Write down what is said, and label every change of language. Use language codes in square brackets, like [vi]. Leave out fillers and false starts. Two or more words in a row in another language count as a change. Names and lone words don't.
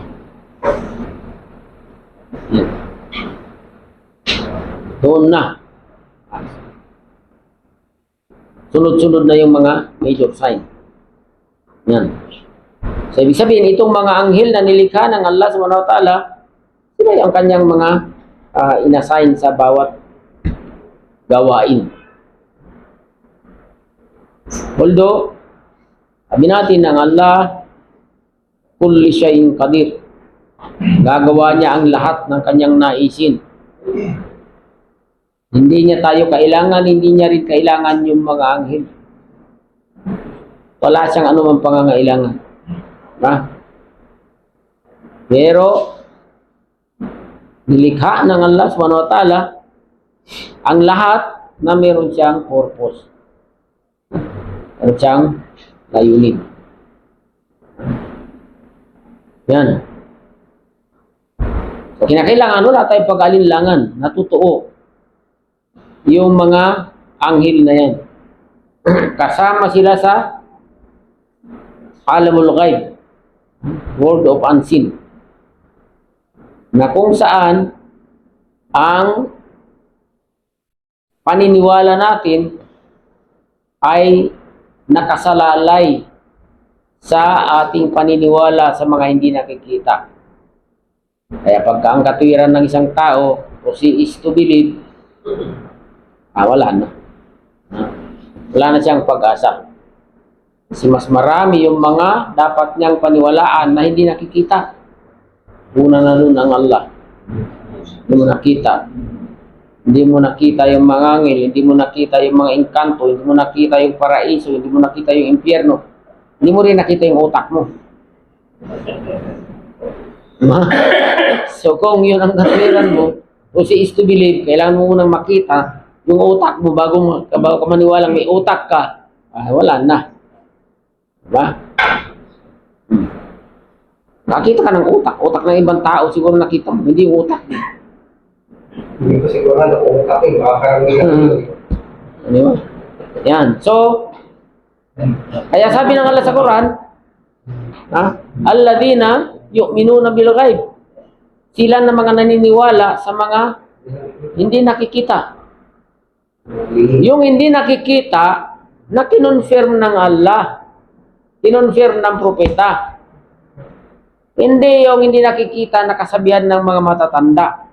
[tl] Yan. Doon na. Sunod-sunod na yung mga [en] major sign. [tl] Yan. So, ibig sabihin, itong mga anghel na nilikha ng Allah [ar] سبحانه وتعالى, [tl] sila yung kanyang mga inassign sa bawat gawain. Although, sabi natin ng Allah, [ar] كل شيء قدير. [tl] Gagawa niya ang lahat ng kanyang naisin. Hindi niya tayo kailangan, hindi niya rin kailangan yung mga anghel. Wala siyang anumang pangangailangan. Ha? Pero, nilikha ng Allah [ar] سبحانه وتعالى [tl] ang lahat na meron siyang purpose. Meron siyang layunin. Yan. So, kinakailangan, wala tayong pag-alinlangan na totoo yung mga anghel na yan. Kasama sila sa [ar] عالم الغيب, [en] world of unseen, [tl] na kung saan ang paniniwala natin ay nakasalalay sa ating paniniwala sa mga hindi nakikita. Kaya pagka ang katwiran ng isang tao o [en] si is to believe, [tl] wala na. Wala na siyang pag-asa. Kasi mas marami yung mga dapat niyang paniwalaan na hindi nakikita. Una na nun ang Allah. Hindi mo nakita. Hindi mo nakita yung mga angel, hindi mo nakita yung mga engkanto, hindi mo nakita yung paraiso, hindi mo nakita yung impyerno. Hindi mo rin nakita yung utak mo. So kung yun ang katwiran mo, o [en] si is to believe, [tl] kailangan mo munang makita yung utak mo bago ka maniwalang may utak ka. Wala na. Diba? Nakita ka ng utak. Utak ng ibang tao, siguro nakita mo. Hindi yung utak. Hindi ko siguro na utak eh. Baka karamihan. Diba? Yan. So, kaya sabi ng Allah sa Quran, [ar] الذين يؤمنون بالغيب. [tl] Sila na mga naniniwala sa mga hindi nakikita. Yung hindi nakikita, na kinonfirm ng Allah, kinonfirm ng propeta. Hindi yung hindi nakikita na kasabihan ng mga matatanda.